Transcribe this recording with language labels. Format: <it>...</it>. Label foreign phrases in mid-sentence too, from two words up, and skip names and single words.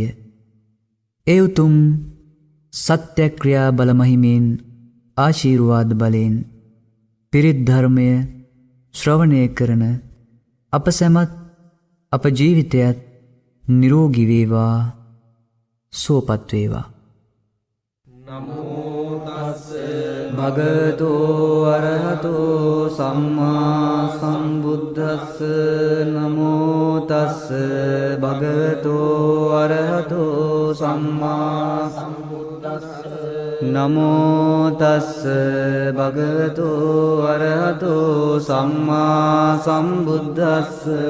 <si>ඒ උතුම් සත්‍යක්‍රියා බල මහිමෙන් ආශීර්වාද බලයෙන් පිරිත් ධර්මය ශ්‍රවණය කරන අප සැමත් අප ජීවිතයත් නිරෝගී වේවා සුවපත් වේවා.</si> <pi>නමෝ තස්ස භගවතෝ අරහතෝ සම්මා සම්බුද්දස්ස නමෝ තස්ස භගවතෝ අරහතෝ සම්මා සම්බුද්දස්ස නමෝ තස්ස භගවතෝ අරහතෝ සම්මා සම්බුද්දස්ස</pi>